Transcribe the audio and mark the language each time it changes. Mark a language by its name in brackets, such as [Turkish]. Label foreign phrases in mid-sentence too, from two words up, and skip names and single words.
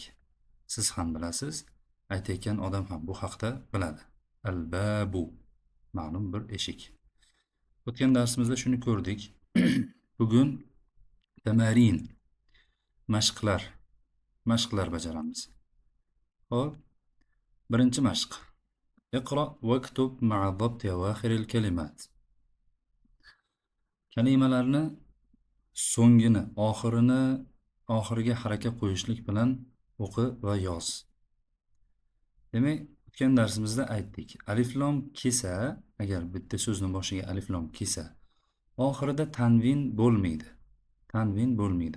[Uzbek] Siz ham bilasiz, aytayotgan odam ham bu haqda biladi. Al-babu ma'lum bir eshik. O'tgan darsimizda shuni ko'rdik. Bugun tamarin, mashqlar bajaramiz. Xo'p, birinchi mashq. [Arabic] اقرأ واكتب مع ضبط أواخر الكلمات. [Uzbek] Kalimalarni so'ngini, oxiriga haraka qo'yishlik bilan o'qi va yoz. Demak, o'tgan darsimizda aytdik. Alif lam kelsa, agar bitta so'zni boshiga alif lam kelsa, oxirida tanvin bo'lmaydi.